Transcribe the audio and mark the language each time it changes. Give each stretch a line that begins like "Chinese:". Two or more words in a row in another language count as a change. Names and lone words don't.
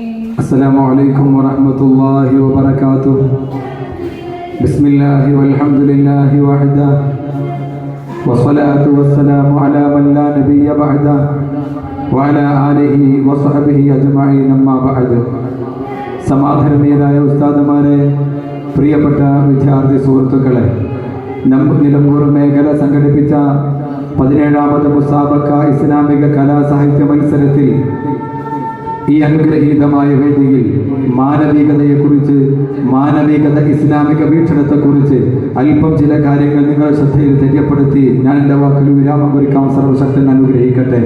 Arabic: السلام عليكم ورحمة الله وبركاته. بسم الله والحمد لله وحده والصلاة والسلام على من لا نبي بعده وعلى آله وصحبه أجمعين أما بعد.
Malayalam: സമാധാനീയരായ ഉസ്താദുമാരെ, പ്രിയപ്പെട്ട വിദ്യാർത്ഥി സുഹൃത്തുക്കളെ, നിലമ്പൂർ മേഖല സംഘടിപ്പിച്ച 17ാമത് മുസാബക്ക ഇസ്ലാമിക കലാസാഹിത്യ മത്സരത്തിൽ ഈ അനുഗ്രഹീതമായ വേദിയിൽ മാനവികതയെക്കുറിച്ച്, മാനവികത ഇസ്ലാമിക വീക്ഷണത്തെക്കുറിച്ച് അല്പം ചില കാര്യങ്ങൾ നിങ്ങളുടെ ശ്രദ്ധയിൽ തെര്യപ്പെടുത്തി ഞാൻ എൻ്റെ വാക്കിൽ വിരാമം കുറിക്കാൻ സർവശക്തൻ അനുഗ്രഹിക്കട്ടെ.